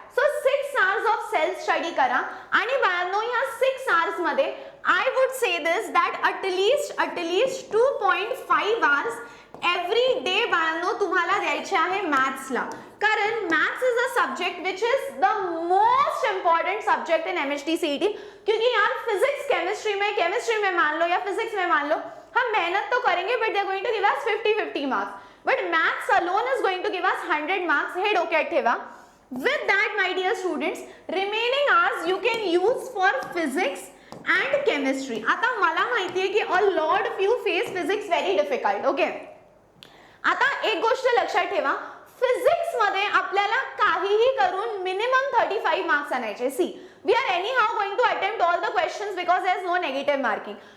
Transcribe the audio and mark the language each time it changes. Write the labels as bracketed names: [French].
[Marathi] So 6 hours of self study करा. आणि बाळांनो, ह्या 6 hours मध्ये [English] I would say this that at least [Marathi] 2.5 hours every day बाळांनो तुम्हाला द्यायचे आहे मॅथ्सला. [English] कारण maths is a subject which is the most important subject in MHT CET. [Hindi] क्योंकि यार फिजिक्स केमिस्ट्री में मान लो या फिजिक्स में मान लो, हम मेहनत तो करेंगे [English] But they are going to give us 50 marks, but maths alone is going to give us 100 marks. [Marathi] हे डोक्यात ठेवा. [English] With that my dear students, remaining hours you can use for physics and chemistry. [Marathi] आता मला माहिती आहे की [English] A lot of you face physics very difficult. [Marathi] Okay, आता एक गोष्ट लक्षात ठेवा, फिजिक्स मध्ये आपल्याला काहीही करून मिनिमम 35 मार्क्स आणायचे. [English] See, we are anyhow going to attempt all the questions because there is no negative marking.